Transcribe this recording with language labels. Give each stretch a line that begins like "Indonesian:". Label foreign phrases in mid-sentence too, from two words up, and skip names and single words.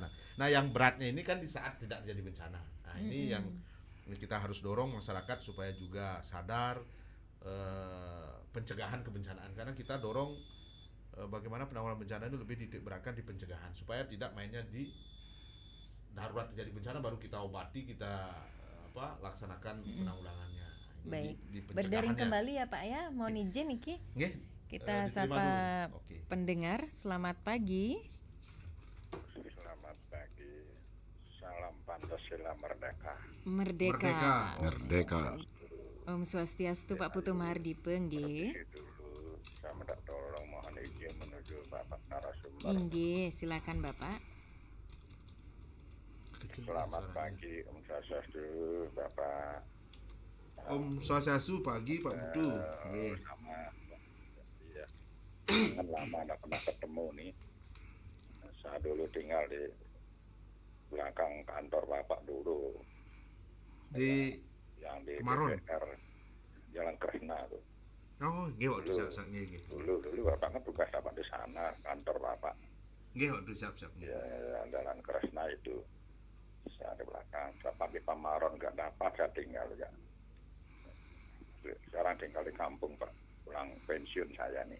Indonesian: Nah, yang beratnya ini kan di saat tidak terjadi bencana. Nah, ini yang kita harus dorong masyarakat supaya juga sadar pencegahan kebencanaan, karena kita dorong bagaimana penanggulangan bencana itu lebih dititikberatkan di pencegahan supaya tidak mainnya di darurat terjadi bencana baru kita obati, kita laksanakan penanggulangannya. Baik, berdering kembali ya Pak ya, mohon izin Niki. Kita sapa pendengar, selamat pagi. Selamat pagi, salam Pancasila merdeka. Merdeka. Om Swastiastu Pak Putu Mahardipe nggih. Saya minta tolong mohon izin menuju Bapak narasumber. Nggih, silakan Bapak. Selamat pagi Om Swastiastu Bapak. Om Swastiastu pagi Pak Putu. Iya. Kan lama nggak pernah ketemu nih. Saya dulu tinggal di belakang kantor Bapak dulu. Di yang di Kemaron. DPR Jalan Kresna tuh. Oh, nggih waktu siap-siap nggih. Dulu Bapak kan tugas Bapak di sana, kantor Bapak. Nggih waktu siap-siap. Ya, Jalan Kresna itu. Saya di belakang. Bapak di Pamaron nggak dapat, saya tinggal ya. Sekarang tinggal di kampung Pak, pulang pensiun saya nih.